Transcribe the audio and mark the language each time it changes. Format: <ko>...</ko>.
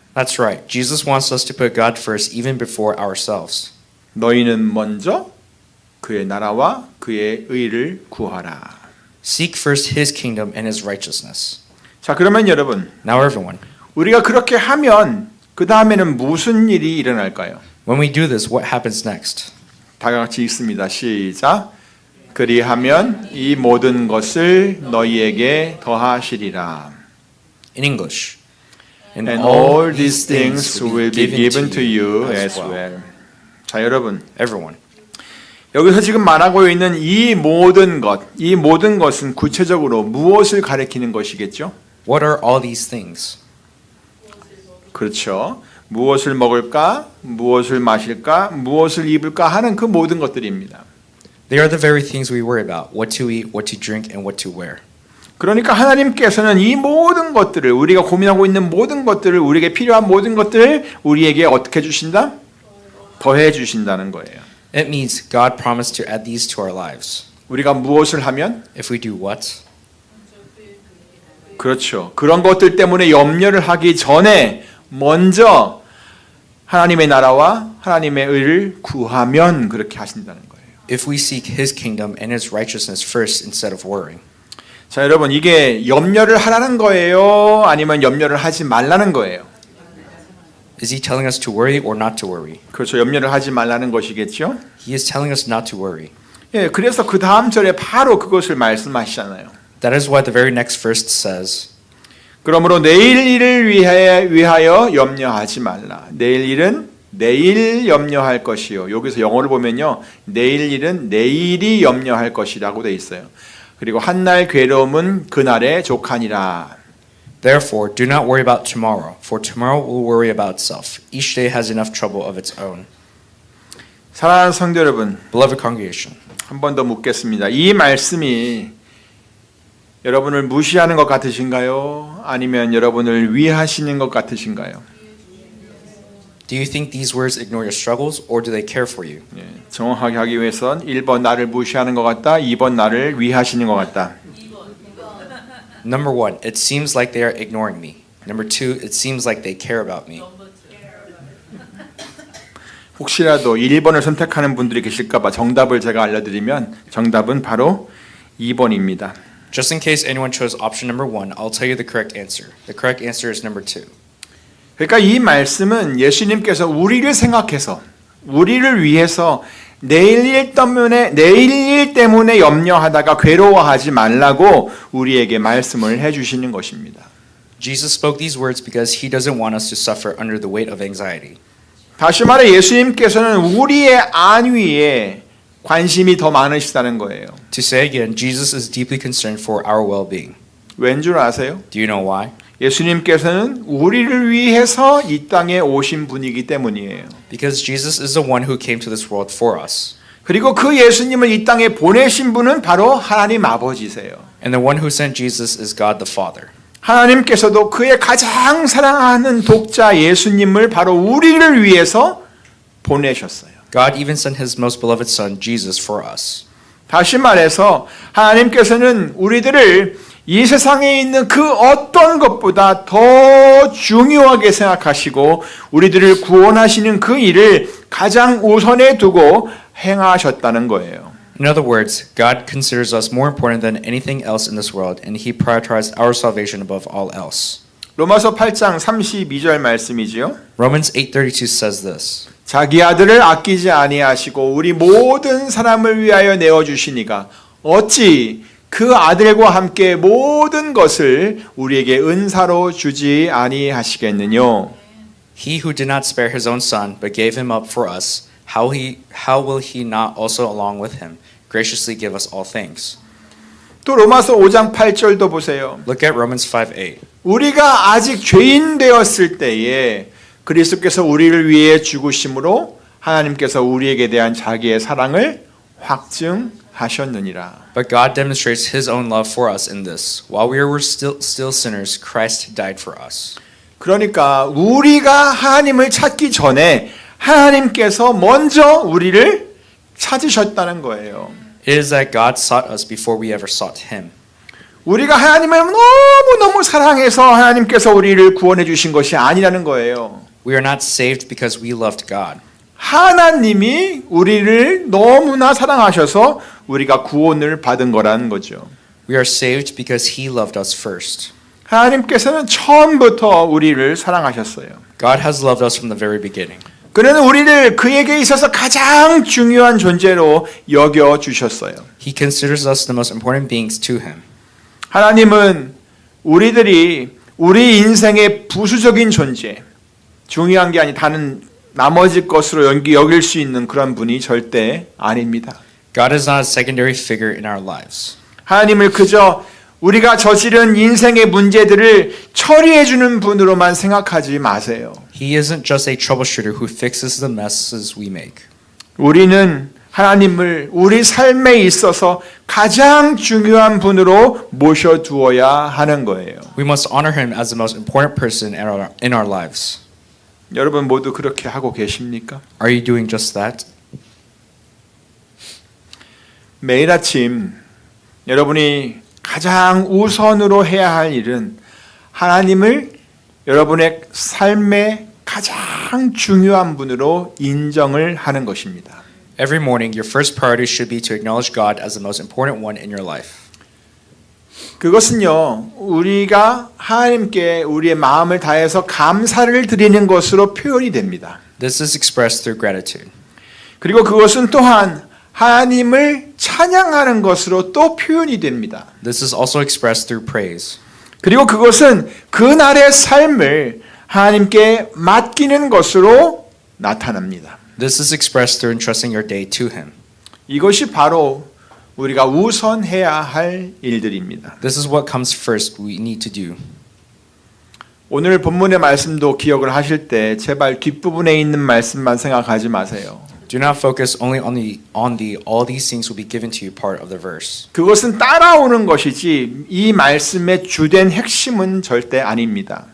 <en>That's right. Jesus wants us to put God first even before ourselves.</en> <ko>너희는 먼저 그의 나라와 그의 의를 구하라.</ko> <en>Seek first his kingdom and his righteousness.</en> <ko>자, 그러면 여러분,</ko> <en>Now everyone,</en> <ko>우리가 그렇게 하면 그 다음에는 무슨 일이 일어날까요?</ko> <en>when we do this, what happens next?</en> <ko>다 같이 읽습니다. 시작. 그리하면 이 모든 것을 너희에게 더하시리라.</ko> <en>In English. And all these things will be given to you as well.</en> <ko>자, 여러분,</ko> <en>Everyone.</en> <ko>여기서 지금 말하고 있는 이 모든 것은 구체적으로 무엇을 가리키는 것이겠죠?</ko> <en>What are all these things?</en> <ko>그렇죠. 무엇을 먹을까, 무엇을 마실까, 무엇을 입을까 하는 그 모든 것들입니다.</ko> <en>They are the very things we worry about. What to eat, what to drink, and what to wear.</en> <ko>그러니까 하나님께서는 이 모든 것들을 우리가 고민하고 있는 모든 것들을 우리에게 필요한 모든 것들을 우리에게 어떻게 주신다? 더해 주신다는 거예요.</ko> <en>It means God promised to add these to our lives.</en> <ko>우리가 무엇을 하면?</ko> <en>If we do what?</en> <ko>그렇죠. 그런 것들 때문에 염려를 하기 전에 먼저 하나님의 나라와 하나님의 의를 구하면 그렇게 하신다는 거예요.</ko> <en>If we seek his kingdom and his righteousness first instead of worrying.</en> <ko>자, 여러분, 이게 염려를 하라는 거예요? 아니면 염려를 하지 말라는 거예요?</ko> <en>Is he telling us to worry or not to worry?</en> <ko>그렇죠. 염려를 하지 말라는 것이겠죠?</ko> <en>He is telling us not to worry.</en> <ko>예, 그래서 그 다음 절에 바로 그것을 말씀하시잖아요.</ko> <en>That is why the very next verse says,</en> <ko>그러므로 내일 일을 위하여 염려하지 말라. 내일 일은 내일 염려할 것이요. 여기서 영어를 보면요, 내일 일은 내일이 염려할 것이라고 돼 있어요. 그리고 한날 괴로움은 그날의 족하니라.</ko> <en>Therefore, do not worry about tomorrow, for tomorrow will worry about itself. Each day has enough trouble of its own.</en> <ko>사랑하는 성도 여러분,</ko> <en>Beloved congregation,</en> <ko>한 번 더 묻겠습니다. 이 말씀이 여러분을 무시하는 것 같으신가요? 아니면 여러분을 위하시는 것 같으신가요?</ko> <en>do you think these words ignore your struggles, or do they care for you?</en> <ko>예, 정확하게 하기 위해선 1번 나를 무시하는 것 같다, 2번 나를 위하시는 것 같다.</ko> <en>Number 1, it seems like they are ignoring me. Number 2, it seems like they care about me.</en> <ko>혹시라도 1번을 선택하는 분들이 계실까봐 정답을 제가 알려드리면 정답은 바로 2번입니다.</ko> <en>Just in case anyone chose option number 1, I'll tell you the correct answer. The correct answer is number 2.</en> <ko>그러니까 이 말씀은 예수님께서 우리를 생각해서 우리를 위해서 내일 일 때문에 염려하다가 괴로워하지 말라고 우리에게 말씀을 해주시는 것입니다.</ko> <en>Jesus spoke these words because he doesn't want us to suffer under the weight of anxiety.</en> <ko>다시 말해 예수님께서는 우리의 안위에 관심이 더 많으시다는 거예요.</ko> <en>To say again, Jesus is deeply concerned for our well-being.</en> <ko>왠 줄 아세요?</ko> <en>Do you know why?</en> <ko>예수님께서는 우리를 위해서 이 땅에 오신 분이기 때문이에요.</ko> <en>Because Jesus is the one who came to this world for us.</en> <ko>그리고 그 예수님을 이 땅에 보내신 분은 바로 하나님 아버지세요.</ko> <en>And the one who sent Jesus is God the Father.</en> <ko>하나님께서도 그의 가장 사랑하는 독자 예수님을 바로 우리를 위해서 보내셨어요.</ko> <en>God even sent his most beloved son, Jesus, for us.</en> <ko>다시 말해서 하나님께서는 우리들을 이 세상에 있는 그 어떤 것보다 더 중요하게 생각하시고 우리들을 구원하시는 그 일을 가장 우선에 두고 행하셨다는 거예요.</ko> <en>In other words, God considers us more important than anything else in this world, and he prioritized our salvation above all else.</en> <ko>로마서 8장 32절 말씀이지요.</ko> <en>Romans 8:32 says this.</en> <ko>자기 아들을 아끼지 아니하시고 우리 모든 사람을 위하여 내어 주시니가 어찌 그 아들과 함께 모든 것을 우리에게 은사로 주지 아니하시겠느뇨.</ko> <en>He who did not spare his own son, but gave him up for us, how will he not also along with him graciously give us all things?</en> <ko>또 로마서 5장 8절도 보세요.</ko> <en>Look at Romans 5:8.</en> <ko>우리가 아직 죄인 되었을 때에 그리스도께서 우리를 위해 죽으심으로 하나님께서 우리에게 대한 자기의 사랑을 확증하셨느니라.</ko> <en>But God demonstrates his own love for us in this. While we were still sinners, Christ died for us.</en> <ko>그러니까 우리가 하나님을 찾기 전에 하나님께서 먼저 우리를 찾으셨다는 거예요.</ko> <en>It is that God sought us before we ever sought him.</en> <ko>우리가 하나님을 너무너무 사랑해서 하나님께서 우리를 구원해 주신 것이 아니라는 거예요.</ko> <en>We are not saved because we loved God.</en> <ko>하나님이 우리를 너무나 사랑하셔서 우리가 구원을 받은 거라는 거죠.</ko> <en>We are saved because he loved us first.</en> <ko>하나님께서는 처음부터 우리를 사랑하셨어요.</ko> <en>God has loved us from the very beginning.</en> <ko>그는 우리를 그에게 있어서 가장 중요한 존재로 여겨 주셨어요.</ko> <en>He considers us the most important beings to him.</en> <ko>하나님은 우리들이 우리 인생의 부수적인 존재, 중요한 게 아니 다른 나머지 것으로 여길 수 있는 그런 분이 절대 아닙니다.</ko> <en>God is not a secondary figure in our lives.</en> <ko>하나님을 그저 우리가 저지른 인생의 문제들을 처리해 주는 분으로만 생각하지 마세요.</ko> <en>He isn't just a troubleshooter who fixes the messes we make.</en> <ko>우리는 하나님을 우리 삶에 있어서 가장 중요한 분으로 모셔두어야 하는 거예요.</ko> <en>We must honor him as the most important person in our lives.</en> <ko>여러분 모두 그렇게 하고 계십니까?</ko> <en>Are you doing just that?</en> <ko>매일 아침 여러분이 가장 우선으로 해야 할 일은 하나님을 여러분의 삶의 가장 중요한 분으로 인정을 하는 것입니다.</ko> <en>Every morning, your first priority should be to acknowledge God as the most important one in your life.</en> <ko>그것은요, 우리가 하나님께 우리의 마음을 다해서 감사를 드리는 것으로 표현이 됩니다.</ko> <en>This is expressed through gratitude.</en> <ko>그리고 그것은 또한 하나님을 찬양하는 것으로 또 표현이 됩니다.</ko> <en>This is also expressed through praise.</en> <ko>그리고 그것은 그날의 삶을 하나님께 맡기는 것으로 나타납니다.</ko> <en>This is expressed through entrusting your day to Him.</en> <ko>이것이 바로 우리가 우선해야 할 일들입니다.</ko> <en>This is what comes first we need to do.</en> <ko>오늘 본문의 말씀도 기억을 하실 때 제발 뒷부분에 있는 말씀만 생각하지 마세요.</ko> <en>Do not focus only on the all these things will be given to you part of the verse.</en> <ko>그것은 따라오는 것이지 이 말씀의 주된 핵심은 절대 아닙니다.</ko>